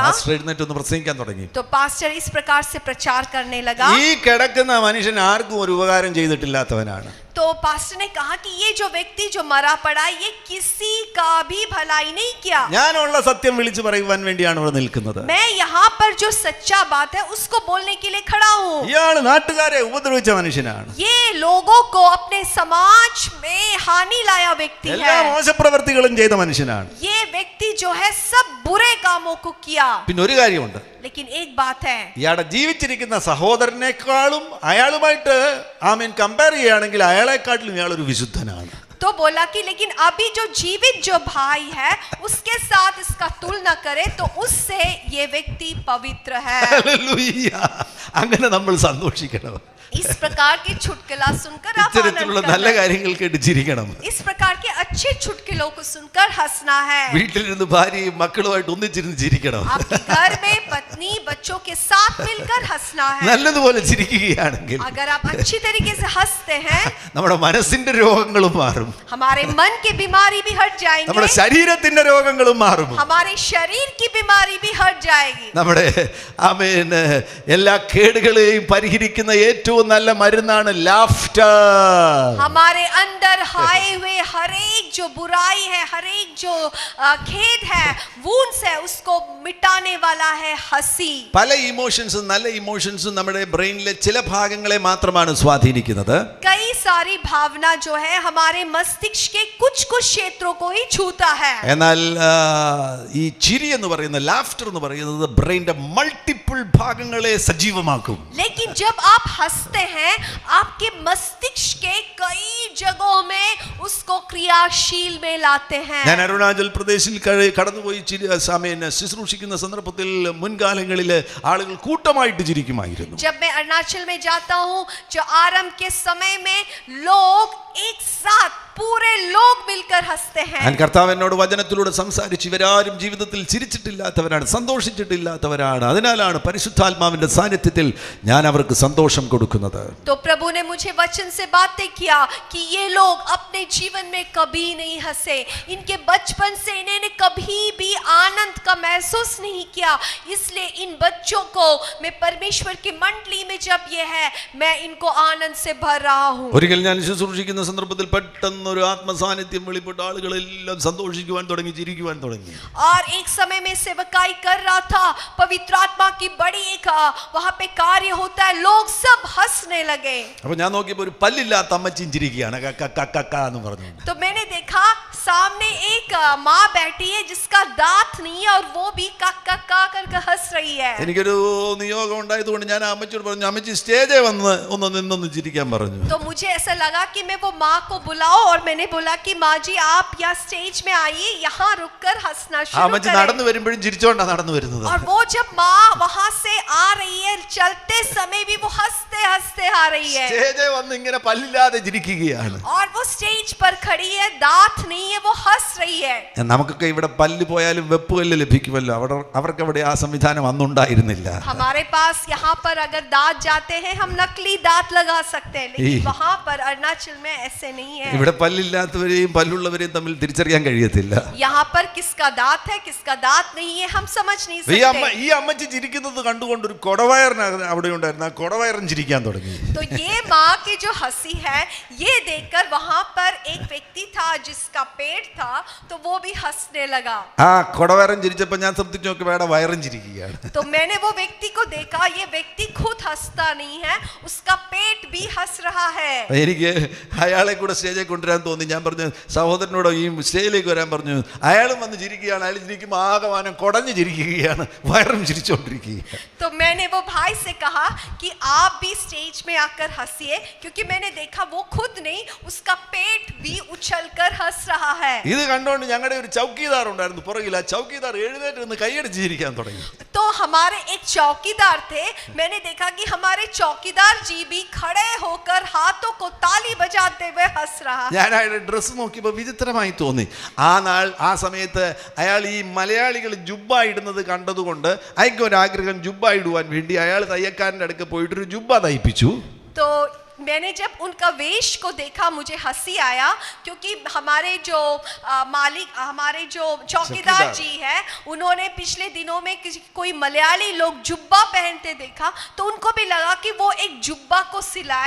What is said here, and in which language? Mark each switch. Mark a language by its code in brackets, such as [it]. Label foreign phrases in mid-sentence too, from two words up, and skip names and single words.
[ml] പാസ്റ്റർ എഴുന്നേറ്റ് ഒന്ന് പ്രസംഗിക്കാൻ തുടങ്ങി. [hi] तो पास्टर इस प्रकार से प्रचार करने लगा। [ml] ഈ കിടക്കുന്ന മനുഷ്യൻ ആർക്കും ഒരു ഉപകാരം ചെയ്തിട്ടില്ലാത്തവനാണ്. [hi] तो पास्टर ने कहा कि ये जो व्यक्ति जो मरा पड़ा, ये किसी का भी भलाई नहीं किया। [ml] ഞാനുള്ള സത്യം വിളിച്ചു പറയുവാൻ വേണ്ടിയാണ് ഇവിടെ നിൽക്കുന്നത്. [hi] मैं यहाँ पर जो सच्चा बात है उसको बोलने के लिए खड़ा हूँ। [ml] ഇയാൾ നാട്ടുകാരെ ഉപദ്രവിച്ച മനുഷ്യനാണ്. [hi] ये लोगों को अपने समाज में हानि लाया व्यक्ति [ml] എല്ലാ [hi] है। [ml] മോശപ്രവൃത്തികളും ചെയ്ത മനുഷ്യനാണ്. [hi] ये व्यक्ति जो है सब बुरे कामों को किया। [ml] പിന്നെ ഒരു കാര്യമുണ്ട്, [hi] लेकिन एक बात है, [ml] ഇയാളുടെ ജീവിച്ചിരിക്കുന്ന സഹോദരനേക്കാളും അയാളുമായിട്ട് ആമീൻ കമ്പയർ ചെയ്യുകയാണെങ്കിൽ അയാളെക്കാട്ടിലും ഇയാളൊരു വിശുദ്ധനാണ്. [hi] तो बोला कि लेकिन अभी जो जीवित जो भाई है उसके साथ इसका तुलना करे तो उससे ये व्यक्ति पवित्र है। [ml] ഹല്ലേലൂയ. അങ്ങനെ നമ്മൾ സന്തോഷിക്കണം. [hi] इस प्रकार के चुटकुला सुनकर आप [ml] ഇത്തരത്തിലുള്ള [hi] आनंद [ml] നല്ല [hi] करना। [ml] കാര്യങ്ങൾ കേട്ട് ചിരിക്കണം. [hi] इस प्रकार के अच्छे चुटकुलों को सुनकर हंसना है। [ml] വീട്ടിലിരുന്ന് ഭാര്യയും മക്കളുമായിട്ട് ഒന്നിച്ചിരുന്ന് ചിരിക്കണം. [hi] आपके घर में पत्नी बच्चों के साथ मिलकर हंसना है। [ml] നല്ലതുപോലെ ചിരിക്കുകയാണെങ്കിൽ [hi] अगर आप अच्छी तरीके से हंसते हैं, [ml] നമ്മുടെ മനസ്സിന്റെ രോഗങ്ങളും മാറും, [hi] हमारे मन की बीमारी भी हट [ml] നമ്മുടെ [hi] जाएंगे, [ml] ശരീരത്തിന്റെ രോഗങ്ങളും മാറും, [hi] हमारे शरीर की बीमारी भी हट जाएगी। [ml] നമ്മുടെ ആമേൻ എല്ലാ കേടുകളെയും പരിഹരിക്കുന്ന ഏറ്റവും നല്ല മരുന്നാണ് ലാഫ്റ്റർ. [hi] हमारे अंदर आए हुए हर एक जो बुराई है, हर एक जो खेद है, वुंड्स है, उसको मिटाने वाला है हंसी। [ml] പല ഇമോഷൻസും നല്ല ഇമോഷൻസും നമ്മുടെ ബ്രെയിനിലെ ചില ഭാഗങ്ങളെ മാത്രമാണ് സ്വാധീനിക്കുന്നത്. [hi] कई सारी भावना जो है हमारे मस्तिष्क के कुछ कुछ क्षेत्रों को ही छूता है। [ml] എന്നാൽ ഈ ചിരി എന്ന് പറയുന്ന ലാഫ്റ്റർ എന്ന് പറയുന്നത് [en] brain's multiple [ml] ഭാഗങ്ങളെ സജീവമാക്കും. [hi] लेकिन जब आप हंसते हैं, आपके मस्तिष्क के कई जगहों में उसको क्रियाशील में लाते हैं। [ml] ഞാൻ അരുണാചൽ പ്രദേശിൽ കടന്നുപോയി ശുശ്രൂഷിക്കുന്ന സന്ദർഭത്തിൽ മുൻകാലങ്ങളിൽ ആളുകൾ കൂട്ടമായിട്ട് ചിരിക്കുമായിരുന്നു. [hi] जब मैं अरुणाचल में जाता हूँ, जो आरंभ के समय में लोग एक साथ पूरे लोग मिलकर हंसते हैं। [ml] ഞാൻ കർത്താവ് എന്നോട് വചനത്തിലൂടെ സംസാരിച്ചു, ഇവരാരും ജീവിതത്തിൽ ചിരിച്ചിട്ടില്ലാത്തവരാണ്, സന്തോഷിച്ചിട്ടില്ലാത്തവരാണ്. അതിനാലാണ് പരിശുദ്ധാത്മാവിന്റെ സാന്നിധ്യത്തിൽ ഞാൻ അവർക്ക് സന്തോഷം കൊടുക്കുന്നത്. [hi] तो प्रभु ने मुझे वचन से बातें किया कि ये लोग अपने जीवन में कभी नहीं हंसे, इनके बचपन से इन्होंने कभी भी आनंद का महसूस नहीं किया, इसलिए इन बच्चों को मैं परमेश्वर की मंडली में जब ये है, मैं इनको आनंद से भर रहा हूँ। [ml] ഒരിക്കൽ ഞാൻ ശുശ്രൂഷിക്കുന്ന സന്ദർഭത്തിൽ പെട്ടെന്ന് ഒരു ആത്മസാന്നിധ്യം വെളിപ്പെട്ട ആളുകളെല്ലാം സന്തോഷിക്കുവാൻ തുടങ്ങി, ചിരിക്കുവാൻ തുടങ്ങി. [hi] और एक समय में सेवकाई कर रहा था, पवित्र आत्मा की बड़ी एक वहां पे कार्य होता है, लोग सब हंसने लगे। [ml] അപ്പൊ ഞാൻ നോക്കിയപ്പോൾ ഒരു പല്ലില്ലാത്ത അമ്മച്ചിയും ചിരിക്കുകയാണ് എന്ന് പറഞ്ഞു. [hi] तो मैंने देखा सामने एक माँ बैठी है जिसका दांत नहीं है और वो भी का करके हंस रही है। [ml] എനിക്കൊരു നിയോഗം ഉണ്ടായതുകൊണ്ട് ഞാൻ ആ അമ്മച്ചിയോട് പറഞ്ഞു, അമ്മച്ചി സ്റ്റേജേ വന്ന് ഒന്ന് നിന്നൊന്ന് ചിരിക്കാൻ പറഞ്ഞു. [hi] तो मुझे ऐसा लगा कि मैं वो वो माँ को बुलाओ और मैंने बोला कि माँ जी आप यहाँ स्टेज में आइए, यहाँ रुककर हंसना [ml] ആ [hi] शुरू [ml] അമ്മച്ചി [hi] करें। [ml] നടന്നു വരുമ്പോഴും ചിരിച്ചോണ്ടാ നടന്നു വരുന്നത്. [hi] और वो जब माँ वहाँ से आ रही है, चलते समय भी वो हंसते हंसते आ रही है [ml] സ്റ്റേജിൽ വന്ന് ഇങ്ങനെ പല്ലില്ലാതെ ചിരിക്കുകയാണ്. [hi] और वो स्टेज पर खड़ी है, दांत नहीं है, वो हंस रही है। [ml] നമുക്കൊക്കെ ഇവിടെ പല്ല് പോയാലും വെപ്പുകല്ല് ലഭിക്കുമല്ലോ, അവർക്ക് അവിടെ ആ സംവിധാനം അന്നുണ്ടായിരുന്നില്ല. [hi] हमारे पास यहाँ पर अगर दांत जाते हैं हम नकली दांत लगा सकते हैं, लेकिन वहाँ पर अरुणाचल में ऐसे नहीं है। [ml] ഇവിടെ പല്ലില്ലാത്തവരെയും പല്ലുള്ളവരെയും തമ്മിൽ തിരിച്ചറിയാൻ കഴിയത്തില്ല. [hi] यहाँ पर किसका दांत है किसका दांत नहीं है हम समझ नहीं सकते। [ml] ഈ അമ്മച്ചി ചിരിക്കുന്നത് കണ്ടുകൊണ്ട് ഒരു കൊടവയറിന് അവിടെ ഉണ്ടായിരുന്നു, ആ കൊടവയറൻ ചിരിക്കാൻ തുടങ്ങി. [hi] तो ये माँ की जो हंसी है ये देखकर वहाँ पर एक व्यक्ति था जिसका पेट था, तो वो भी हंसने लगा। [ml] ആ കൊടവയറൻ ചിരിച്ചപ്പോ ഞാൻ ശ്രദ്ധിച്ചു നോക്കി വേറെ വയറും ചിരിക്കുകയാണ്. [hi] तो मैंने वो व्यक्ति को देखा, ये व्यक्ति खुद हंसता नहीं है, उसका पेट भी हंस रहा है। [ml] എനിക്ക് അയാളെ കൂടെ സ്റ്റേജിൽ കൊണ്ടുവരാൻ തോന്നി. ഞാൻ പറഞ്ഞു സഹോദരനോട് ഈ സ്റ്റേജിലേക്ക് വരാൻ പറഞ്ഞു. അയാളും വന്ന് ചിരിക്കുകയാണ്. അയാൾ ചിരിക്കുമ്പോൾ ആകമാനം കുടഞ്ഞു ചിരിക്കുകയാണ്, വയറും ചിരിച്ചുകൊണ്ടിരിക്കുകയാണ്. [hi] तो मैंने वो भाई से कहा कि आप भी स्टेज में आकर हंसिए, क्योंकि मैंने देखा वो खुद नहीं उसका पेट भी उछलकर हंस रहा है। [ml] ഇത് കണ്ടുകൊണ്ട് ഞങ്ങളുടെ ഒരു ചൗക്കീദാർ ഉണ്ടായിരുന്നു പുറകിൽ. ആ ചൗക്കീദാർ എഴുന്നേറ്റ് നിന്ന് കൈയടിച്ച് ചിരിക്കാൻ തുടങ്ങി. [hi] तो हमारे एक चौकीदार थे, मैंने देखा कि हमारे चौकीदार जी भी खड़े होकर हाथों को ताली बजाते हुए हंस रहा है। [ml] ഞാൻ അയാളുടെ ഡ്രസ്സ് നോക്കിയപ്പോൾ വിചിത്രമായി തോന്നി. ആ സമയത്ത് അയാൾ ഈ മലയാളികൾ ജുബ്ബ ഇടുന്നത് കണ്ടതുകൊണ്ട് അയാൾക്ക് ഒരു ആഗ്രഹം ജുബ്ബ ഇടുവാൻ വേണ്ടി അയാൾ തയ്യക്കാരൻ്റെ അടുക്ക് പോയിട്ടൊരു ജുബ്ബ തയ്പ്പിച്ചു. [hi] तो मैंने जब उनका वेश को देखा मुझे हंसी आया, क्योंकि हमारे जो मालिक हमारे जो चौकीदार जी है उन्होंने पिछले दिनों में कोई मलयाली लोग जुब्बा पहनते देखा, तो उनको भी लगा कि वो एक जुब्बा को सिलाए।